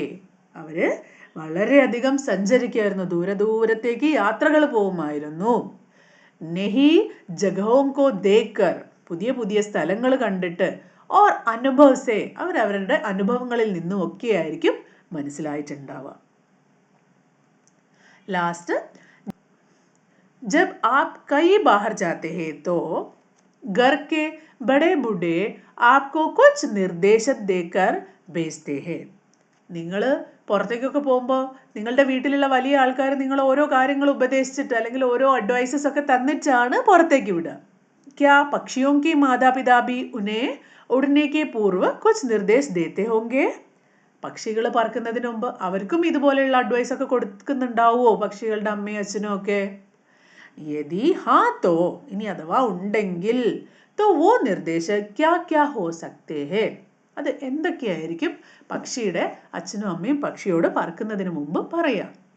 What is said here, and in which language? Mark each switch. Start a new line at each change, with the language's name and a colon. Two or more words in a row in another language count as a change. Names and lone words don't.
Malayalam: അവർ വളരെയധികം സഞ്ചരിക്കുമായിരുന്നു, ദൂരത്തേക്ക് യാത്രകൾ പോകുമായിരുന്നു.
Hindi: नई जगहों को देखकर,
Malayalam: പുതിയ പുതിയ സ്ഥലങ്ങൾ കണ്ടിട്ട്.
Hindi: और अनुभव से,
Malayalam: അവരവരുടെ അനുഭവങ്ങളിൽ നിന്നും ഒക്കെ ആയിരിക്കും മനസ്സിലായിട്ടുണ്ടാവുക.
Hindi: लास्ट, जब आप कहीं बाहर जाते हैं तो घर के बड़े बूढ़े आपको कुछ निर्देश देकर भेजते हैं.
Malayalam: നിങ്ങൾ പുറത്തേക്കൊക്കെ പോകുമ്പോൾ നിങ്ങളുടെ വീട്ടിലുള്ള വലിയ ആൾക്കാർ നിങ്ങൾ ഓരോ കാര്യങ്ങൾ ഉപദേശിച്ചിട്ട് അല്ലെങ്കിൽ ഓരോ അഡ്വൈസസ് ഒക്കെ തന്നിട്ടാണ് പുറത്തേക്ക് വിടുക.
Hindi: क्या पक्षियों के माता पिता भी उन्हें उड़ने के पूर्व कुछ निर्देश देते होंगे?
Malayalam: പക്ഷികൾ പറക്കുന്നതിന് മുമ്പ് അവർക്കും ഇതുപോലെയുള്ള അഡ്വൈസ് ഒക്കെ കൊടുക്കുന്നുണ്ടാവുമോ പക്ഷികളുടെ അമ്മയും അച്ഛനും ഒക്കെ?
Hindi: यदि हाँ तो,
Malayalam: ഇനി അഥവാ ഉണ്ടെങ്കിൽ,
Hindi: तो वो निर्देश क्या क्या हो सकते हैं,
Malayalam: അത് എന്തൊക്കെയായിരിക്കും പക്ഷിയുടെ അച്ഛനും അമ്മയും പക്ഷിയോട് പറക്കുന്നതിന് മുമ്പ് പറയാം?